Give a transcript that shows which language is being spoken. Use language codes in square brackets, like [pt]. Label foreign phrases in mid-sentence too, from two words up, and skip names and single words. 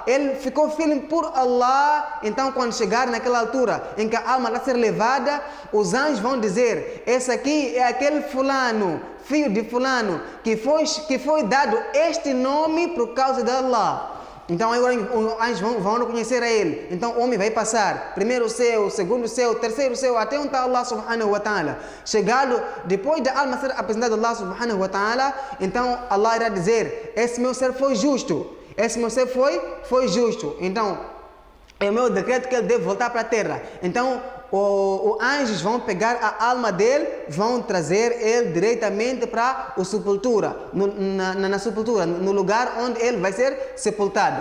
[pt] Ele ficou firme por Allah. Então, quando chegar naquela altura em que a alma vai ser levada, os anjos vão dizer: esse aqui é aquele fulano, filho de fulano, que foi dado este nome por causa de Allah. Então agora os anjos vão reconhecer a ele. Então o homem vai passar primeiro céu, segundo céu, terceiro céu, até onde está [ar] الله سبحانه وتعالى. [pt] Chegado, depois da alma ser apresentada a [ar] الله سبحانه وتعالى, [pt] então Allah irá dizer: esse meu ser foi justo. Esse meu ser foi justo. Então é o meu decreto que ele deve voltar para a terra. Então os anjos vão pegar a alma dele, vão trazer ele diretamente para a sepultura, na sepultura, no lugar onde ele vai ser sepultado.